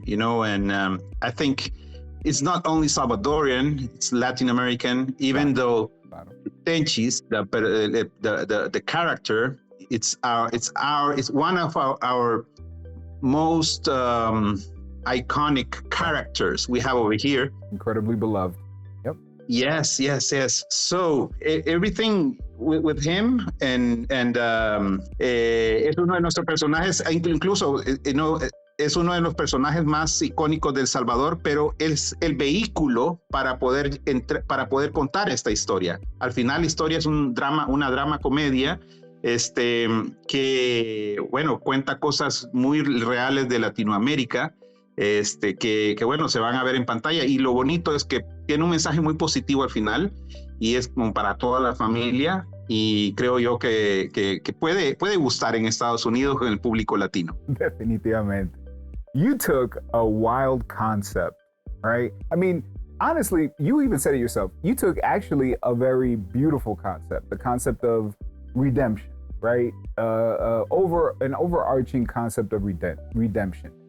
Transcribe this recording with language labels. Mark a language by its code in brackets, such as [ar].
[en] And I think it's not only Salvadorian; it's Latin American. Even though Tenchis, the character, it's one of our most iconic characters we have over here. Incredibly beloved. Yep. Yes. So everything with him, and [es] es uno de nuestros personajes, incluso es uno de los personajes más icónicos del Salvador, pero es el vehículo para poder contar esta historia. Al final la historia es una drama comedia, que, cuenta cosas muy reales de Latinoamérica, que bueno, se van a ver en pantalla. Y lo bonito es que tiene un mensaje muy positivo al final y es como para toda la familia. Y creo yo que puede gustar en Estados Unidos con el público latino. Definitivamente. [en] You took a wild concept, right? I mean, honestly, you even said it yourself. You took actually a very beautiful concept, the concept of redemption, right? Over an overarching concept of redemption.